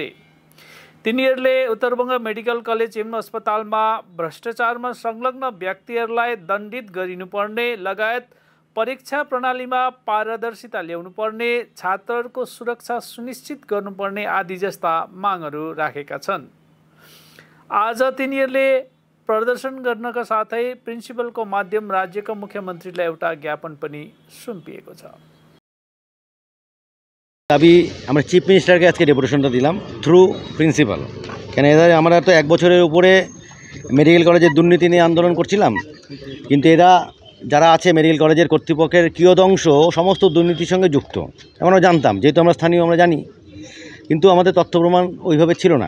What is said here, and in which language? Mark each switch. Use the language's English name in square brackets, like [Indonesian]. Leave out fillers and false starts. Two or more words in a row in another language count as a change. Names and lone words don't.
[Nepali] तिनीहरूले उत्तरबङ्ग मेडिकल कलेज एवं अस्पतालमा भ्रष्टाचारमा संलग्न व्यक्तिहरूलाई दण्डित गरिनुपर्ने लगायत परीक्षा प्रणालीमा पारदर्शिता ल्याउनुपर्ने, छात्रहरूको सुरक्षा सुनिश्चित गर्नुपर्ने आदि जस्ता मागहरू राखेका छन्। आज तिनीहरूले प्रदर्शन गर्नका साथै प्रिन्सिपलको माध्यम राज्यका मुख्यमन्त्रीलाई एउटा ज्ञापन पनि सुम्पिएको छ। [Bangla] দাবি আমরা [English] chief minister-ke [Bangla] আজকে ডেপুটেশনটা দিলাম [English] through principal. [Bangla] কেন এদের আমরা তো এক বছরের উপরে [English] medical college-er [Bangla] দুর্নীতি নিয়ে আন্দোলন করছিলাম, কিন্তু এরা যারা আছে [English] medical college-er [Bangla] কর্তৃপক্ষের কিয়দংশ সমস্ত দুর্নীতির সঙ্গে যুক্ত আমরা জানতাম, যেহেতু আমরা স্থানীয় আমরা জানি, কিন্তু আমাদের তথ্য প্রমাণ ওইভাবে ছিল না।